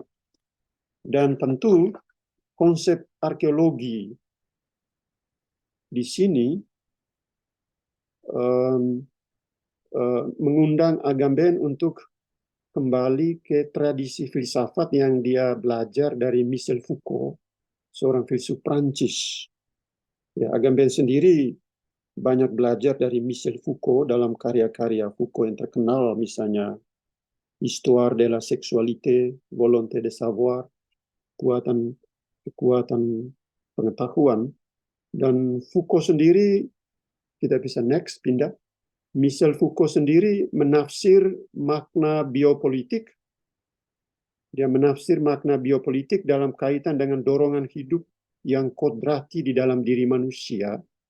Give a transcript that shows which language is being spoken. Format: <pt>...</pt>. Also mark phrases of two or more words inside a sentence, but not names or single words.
<id>Dan tentu konsep arkeologi di sini mengundang Agamben untuk kembali ke tradisi filsafat yang dia belajar dari Michel Foucault, seorang filsuf Prancis. Ya, Agamben sendiri banyak belajar dari Michel Foucault dalam karya-karya Foucault yang terkenal, misalnya Histoire de la sexualité, Volonté de savoir, kekuatan pengetahuan. Dan Foucault sendiri, kita bisa next, pindah. Michel Foucault sendiri menafsir makna biopolitik. Dia menafsir makna biopolitik dalam kaitan dengan dorongan hidup yang kodrati di dalam diri manusia.</id>